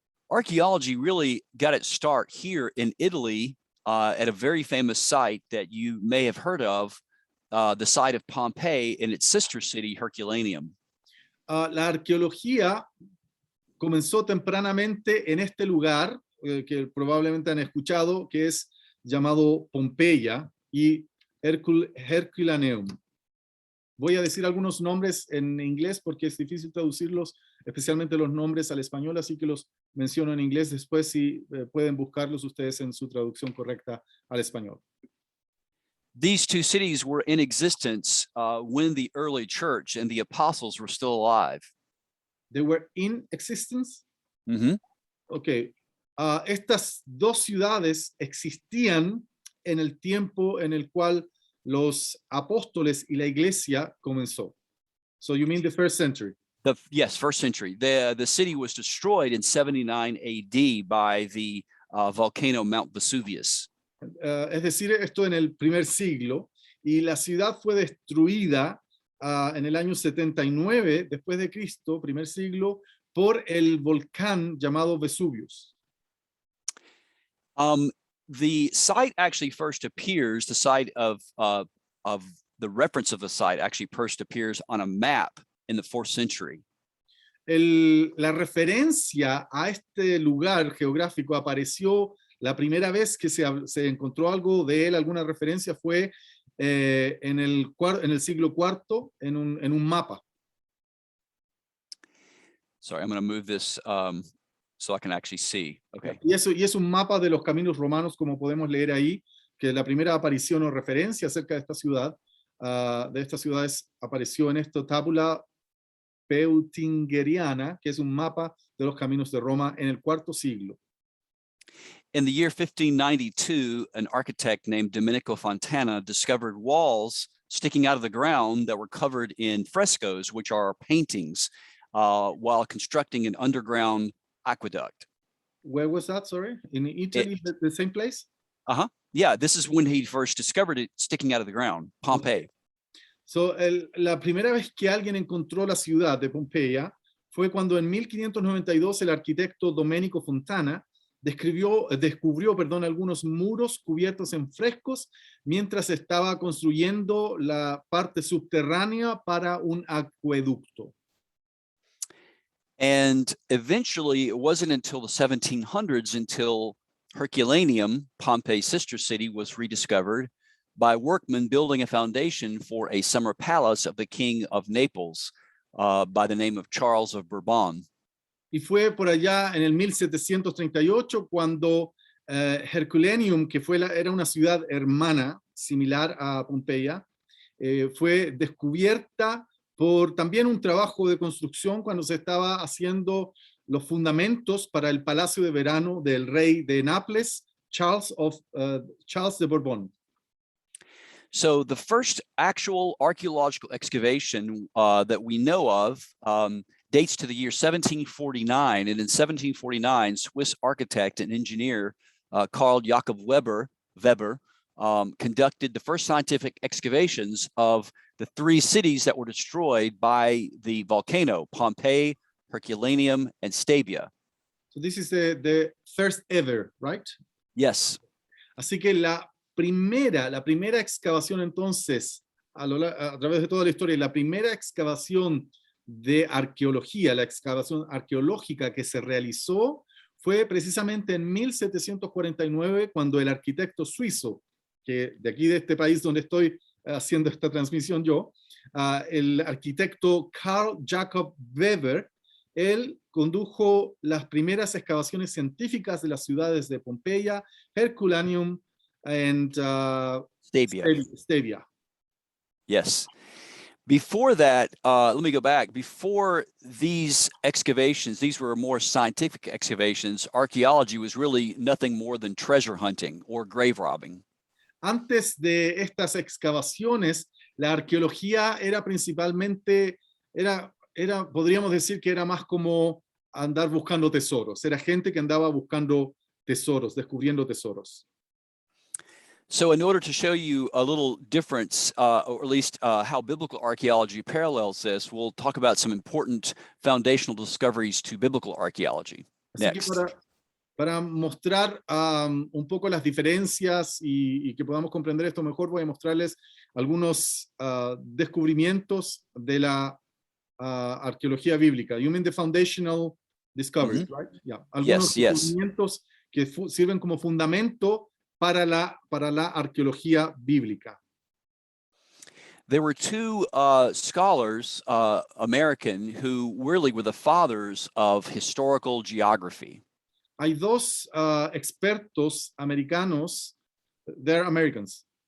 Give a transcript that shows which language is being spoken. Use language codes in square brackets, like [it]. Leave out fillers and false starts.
[en] Archaeology really got its start here in Italy at a very famous site that you may have heard of, the site of Pompeii and its sister city, Herculaneum. [es] La arqueología comenzó tempranamente en este lugar, que probablemente han escuchado, que es llamado Pompeya y Herculaneum. Voy a decir algunos nombres en inglés porque es difícil traducirlos, especialmente los nombres al español, así que los menciono en inglés después si pueden buscarlos ustedes en su traducción correcta al español. [en] These two cities were in existence when the early church and the apostles were still alive. They were in existence? Mm-hmm. Okay. [es] Estas dos ciudades existían en el tiempo en el cual los apóstoles y la iglesia comenzó. [en] So you mean the first century? Yes, first century. The city was destroyed in 79 AD by the volcano Mount Vesuvius. [es] Es decir, esto en el primer siglo, y la ciudad fue destruida en el año 79 después de Cristo, primer siglo, por el volcán llamado Vesuvius. [en] The site actually first appears, the site of the reference of the site actually first appears on a map in the 4th century. [es] La referencia a este lugar geográfico apareció la primera vez que se encontró algo de él, alguna referencia fue en el siglo IV en un mapa. [en] Sorry, I'm going to move this so I can actually see. Okay. [es] Y es un mapa de los caminos romanos, como podemos leer ahí, que la primera aparición o referencia acerca de esta ciudad, de estas ciudades, apareció en esta tabula Peutingeriana, que es un mapa de los caminos de Roma en el IV siglo. [en] In the year 1592, an architect named Domenico Fontana discovered walls sticking out of the ground that were covered in frescoes, which are paintings, while constructing an underground aqueduct. Where was that, sorry? In Italy, the same place? Yeah, this is when he first discovered it sticking out of the ground, Pompeii. [es] So, la primera vez que alguien encontró la ciudad de Pompeya fue cuando en 1592 el arquitecto Domenico Fontana descubrió, algunos muros cubiertos en frescos mientras estaba construyendo la parte subterránea para un acueducto. [en] And eventually, it wasn't until the 1700s until Herculaneum, Pompey's sister city, was rediscovered by workmen building a foundation for a summer palace of the king of Naples by the name of Charles of Bourbon. [es] Y fue por allá en el 1738 cuando Herculaneum, que era una ciudad hermana similar a Pompeya, fue descubierta por también un trabajo de construcción cuando se estaba haciendo los fundamentos para el palacio de verano del rey de Nápoles, Charles de Bourbon. [en] So the first actual archaeological excavation that we know of dates to the year 1749. And in 1749, Swiss architect and engineer Carl Jakob Weber conducted the first scientific excavations of the three cities that were destroyed by the volcano, Pompeii, Herculaneum, and Stabia. So this is the first ever, right? Yes. [es] Así que la primera excavación entonces, a través de toda la historia, la primera excavación de arqueología, la excavación arqueológica que se realizó fue precisamente en 1749 cuando el arquitecto suizo, que de aquí de este país donde estoy haciendo esta transmisión yo, el arquitecto Carl Jakob Weber, él condujo las primeras excavaciones científicas de las ciudades de Pompeya, Herculaneum, [en] and [es] Stabia. [en] Yes. Before that, let me go back. Before these excavations, these were more scientific excavations. Archaeology was really nothing more than treasure hunting or grave robbing. [es] Antes de estas excavaciones, la arqueología era principalmente, podríamos decir que era más como andar buscando tesoros. Era gente que andaba buscando tesoros, descubriendo tesoros. [en] So in order to show you a little difference, or at least how biblical archaeology parallels this, we'll talk about some important foundational discoveries to biblical archaeology next. [es] Así que para mostrar un poco las diferencias y que podamos comprender esto mejor, voy a mostrarles algunos descubrimientos de la arqueología bíblica. [en] You mean the foundational discoveries, right? Yeah. [es] Algunos descubrimientos que sirven como fundamento para la arqueología bíblica. [en] There were two scholars, American, who really were the fathers of historical geography. [es] Hay dos expertos americanos, [en] they're Americans.